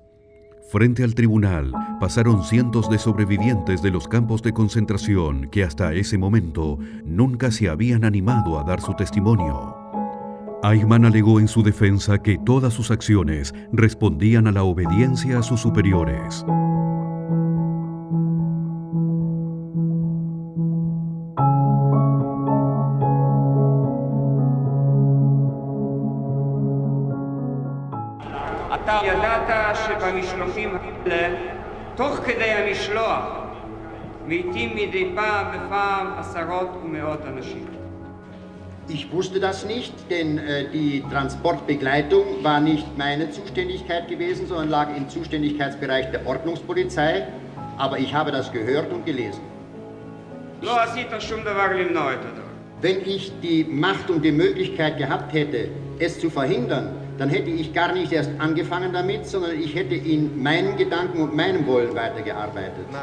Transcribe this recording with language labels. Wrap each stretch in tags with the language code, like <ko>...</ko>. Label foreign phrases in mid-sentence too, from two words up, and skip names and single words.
<es>Frente al tribunal pasaron cientos de sobrevivientes de los campos de concentración que hasta ese momento nunca se habían animado a dar su testimonio. Eichmann alegó en su defensa que todas sus acciones respondían a la obediencia a sus superiores.</es> <he>אתה ידעת שבמשלוחים האלה, תוך כדי המשלוח, מתים מדי פעם בפעם עשרות ומאות אנשים.</he> <de>Ich wusste das nicht, denn die Transportbegleitung war nicht meine Zuständigkeit gewesen, sondern lag im Zuständigkeitsbereich der Ordnungspolizei. Aber ich habe das gehört und gelesen. Wenn ich die Macht und die Möglichkeit gehabt hätte, es zu verhindern, dann hätte ich gar nicht erst angefangen damit, sondern ich hätte in meinen Gedanken und meinem Wollen weitergearbeitet.</de>